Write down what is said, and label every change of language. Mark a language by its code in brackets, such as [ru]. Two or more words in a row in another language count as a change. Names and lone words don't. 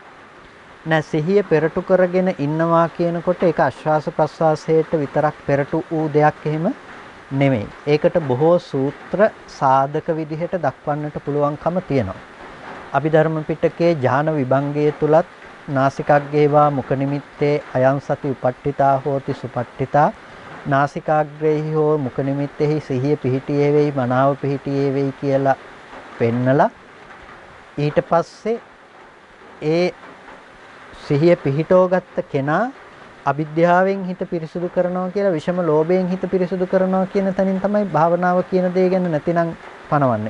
[si] නෑ සිහිය පෙරටු කරගෙන ඉන්නවා කියනකොට ඒක ආශ්වාස ප්‍රශ්වාසයට විතරක් පෙරටු වූ දෙයක් එහෙම නෙමෙයි. ඒකට බොහෝ සූත්‍ර සාධක විදිහට දක්වන්නට පුළුවන්කම තියෙනවා. අභිධර්ම පිටකයේ ඥාන විභංගයේ තුලත් [pi] නාසිකාග්ගේවා මුඛ නිමිත්තේ අයං සති උපට්ඨිතා හෝති සුපට්ඨිතා [si] නාසිකාග්‍රේහි හෝ මුඛ නිමිත්තේහි සිහිය පිහිටියේ වෙයි මනාව පිහිටියේ වෙයි කියලා පෙන්නලා ඊට පස්සේ ඒ සිහිය පිහිටෝගත්ත කෙනා අවිද්‍යාවෙන් හිත පිරිසුදු කරනවා කියලා විෂම ලෝභයෙන් හිත පිරිසුදු කරනවා කියන තැනින් තමයි භාවනාව කියන දේ ගැන නැතිනම් පනවන්නේ.